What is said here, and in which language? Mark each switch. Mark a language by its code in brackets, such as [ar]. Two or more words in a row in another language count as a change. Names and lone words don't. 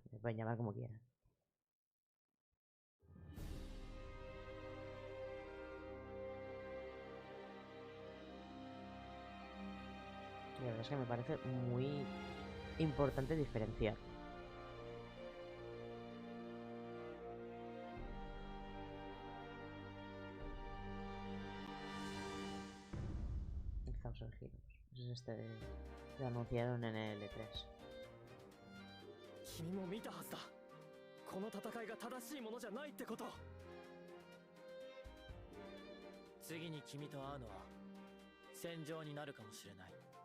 [es] Me pueden llamar como quieran. La verdad es que me parece muy importante diferenciar. Thousand Heroes. Es este que anunciaron en el E3. [ja] 君も見たはずだ。この戦いが正しいものじゃないってこと。次に君と会うのは戦場になるかもしれない。